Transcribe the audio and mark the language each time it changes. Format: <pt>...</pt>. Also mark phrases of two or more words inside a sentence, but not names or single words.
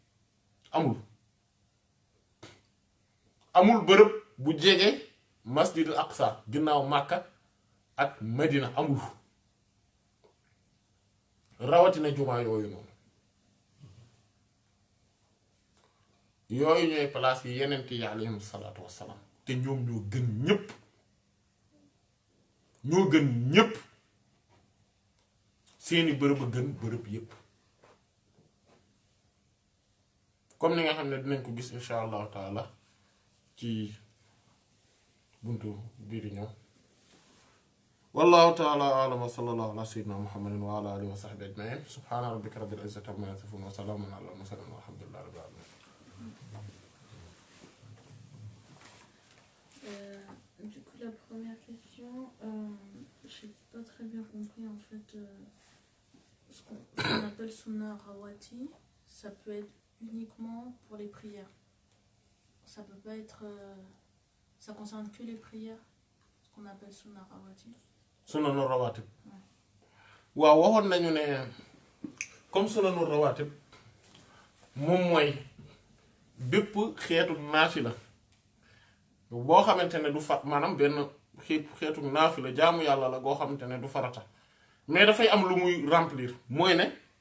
<wo>amul bërëb bu jege masjidul Aqsa ginnaaw Màkka ak Madina amul rawatina jumaa yooyu noonu yooyu ñooy place yi yeneen yi</wo> <ar>عليهم الصلاة والسلام</ar> <wo>te ñoom ñoo gën ñépp seeni bërëb a gën bërëb yépp comme ni nga xam ne dinañ ko gis</wo> <ar>إن شاء الله تعالى</ar> <wo>ci buntu biir ñëw</wo> <ar>والله تعالى أعلم وصلى الله على سيدنا محمد وعلى آله وصحبه أجمعين سبحان ربك رب العزة عما يصفون وسلام على المرسلين والحمد لله رب العالمين.</ar> <fr>Du coup, la première question, j'ai pas très bien compris en fait ce qu'on appelle Sunna Rawati. Ça peut être uniquement pour les prières. Ça peut pas être. Ça concerne que les prières, ce qu'on appelle Sunna Rawati.</fr> <wo>Sunanu Rawatib waaw waxoon nañu ne comme Sunanu Rawatib moom mooy bépp xeetu naafila boo xamante ne du fat maanaam benn xeetu naafila jaamu yàlla la goo xamante ne du farata mais dafay am lu muy remplir mooy ne</wo>